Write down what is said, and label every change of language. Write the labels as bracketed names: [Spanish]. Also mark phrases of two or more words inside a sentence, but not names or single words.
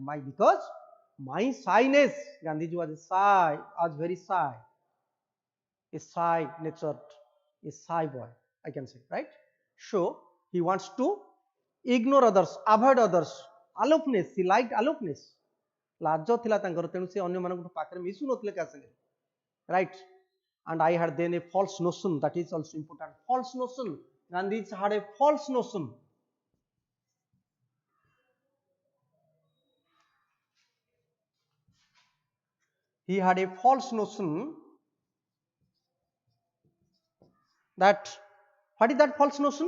[English] Because my shyness, Gandhiji was shy, was very shy. A shy natured, a shy boy, I can say, right? So he wants to ignore others, avoid others. Aloofness, he liked aloofness. [Odia] ଲାଜ ଥିଲା ତାଙ୍କର, ତେଣୁ ସେ ଅନ୍ୟମାନଙ୍କ ପାଖରେ ମିଶୁ ନଥିଲେ କାହା ସାଙ୍ଗରେ, [English] right? And I had then a false notion, that is also important. False notion. Gandhi had a false notion. He had a false notion that, what is that false notion?